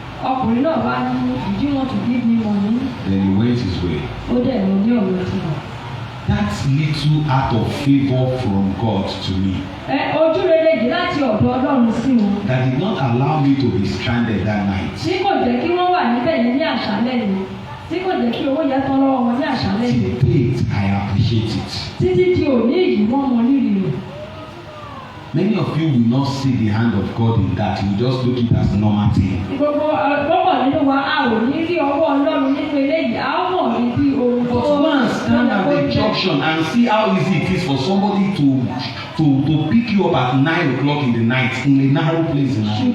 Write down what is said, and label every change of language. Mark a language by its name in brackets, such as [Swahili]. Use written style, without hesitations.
[Yoruba] Ọkùnrin náà bá ní, [English] "Do you want to give me money?" Then he went his way. [Yoruba] Ó dẹ̀ lọ ní ọ̀rọ̀ tí wọ́n. [English] That little act of favour from God to me. [Yoruba] Ojú rere yìí láti ọ̀dọ̀ Ọlọ́run sí wọn. [English] That did not allow me to be stranded that night. [Yoruba] Tí kò jẹ́ kí wọ́n wà níbẹ̀ yẹn ní àṣálẹ́ yìí. Tí kò jẹ́ kí owó yẹn tán lọ́wọ́ wọn ní àṣálẹ́ yìí. [English] To date, I appreciate it. [Yoruba] Títí di òní yìí wọ́n mọ rírì rẹ̀. [English] Many of you will not see the hand of God in that. You just look it as normal thing. [Yoruba] Gbogbo nínú wa a ò ní rí ọwọ́ Ọlọ́run nínú eléyìí, a ó mọ̀ ní bí ohun tó [English] But go and stand at the junction and see how easy it is for somebody to pick you up at 9 o'clock in the night in a narrow place in Nigeria.